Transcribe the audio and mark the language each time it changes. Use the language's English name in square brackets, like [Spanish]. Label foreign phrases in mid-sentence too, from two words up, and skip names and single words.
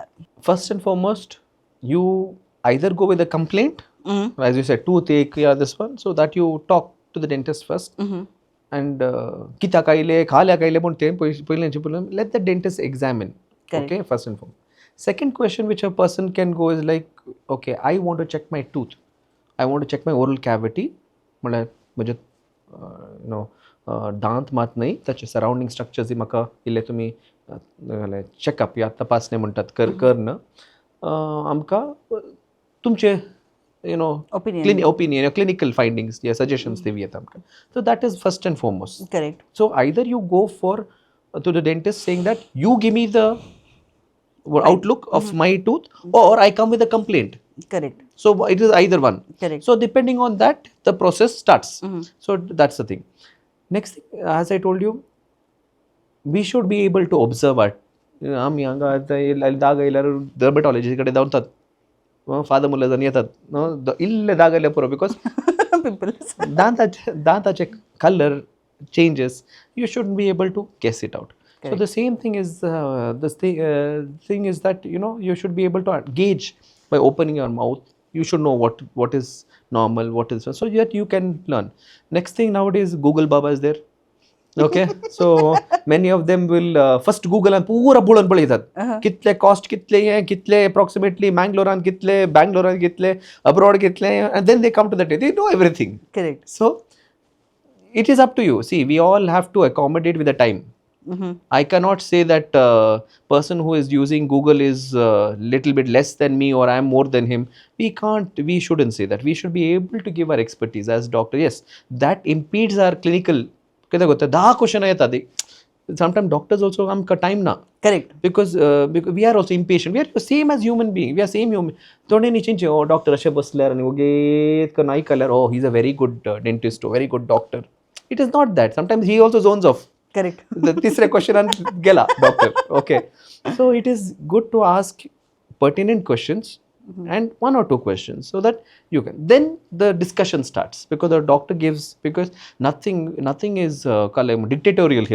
[English] First and foremost, you either go with a complaint, as you said, toothache, yeah, this one, so that you talk to the dentist first. [Konkani] And कित्याक कायले खाल्याक कायले पण ते पयलींचे प्रॉब्लेम, [English] let the dentist examine. Correct. Okay, first and foremost. Second question which a person can go is like, okay, I want to check my tooth, I want to check my oral cavity, [Konkani] म्हळ्यार म्हणजे [English] you know [Konkani] दांत मात नाही, त्याचे [English] surrounding structures [Konkani] म्हाका इल्ले तुमी चेकअप या तपासणे म्हणटात करन, आमकां तुमचे [English] you know opinion clinical findings, yeah, suggestions they [Konkani] येता आमकां. [English] So that is first and foremost. Correct. So either you go for to the dentist saying that you give me the outlook of my tooth, or I come with a complaint. Correct. So it is either one. Correct. So depending on that, the process starts. So that's the thing. Next thing, as I told you, we should be able to observe it. [Konkani] आम्ही हांगा दाग आयल्यार डर्मेटॉलॉजी कडेन धांवतात, फादर मुलं जण येतात, इल्ले दाग आयले पुरो, बिकॉज दांताचे [English] colour changes, you should be able to guess it out. Correct. So the same thing is thing is that, you know, you should be able to gauge by opening your mouth. You should know what is normal, what is, so that you can learn. Next thing, nowadays Google Baba is there. Okay, so many of them will first Google and [Konkani] पूरा बुलन पळयतात, कितले कॉस्ट कितले हे कितले approximately Mangalorean कितले, Bangalorean कितले, abroad कितले, [English] and then they come to that, they know everything. Correct. So it is up to you. See, we all have to accommodate with the time. I cannot say that person who is using Google is little bit less than me or I am more than him. We shouldn't say that. We should be able to give our expertise as doctor. Yes, that impedes our clinical. [Konkani] कितें गोत्ता 10 क्वेश्चन येतात. [English] Sometimes doctors also [Konkani] आमकां time ना. [English] Correct. Because we are also impatient. We are same as human being. We are same human. [Konkani] थोडे न्ही [English] oh doctor [Konkani] अशें बसल्यार आनी वगेत करून आयकल्यार [English] oh he is a very good dentist or very good doctor. It is not that. Sometimes he also zones off. Correct. The तिसरे question गेला doctor. Okay. So it is good to ask pertinent questions and 1 or 2 questions, so that you can, then the discussion starts, because the doctor gives, because nothing is dictatorial here.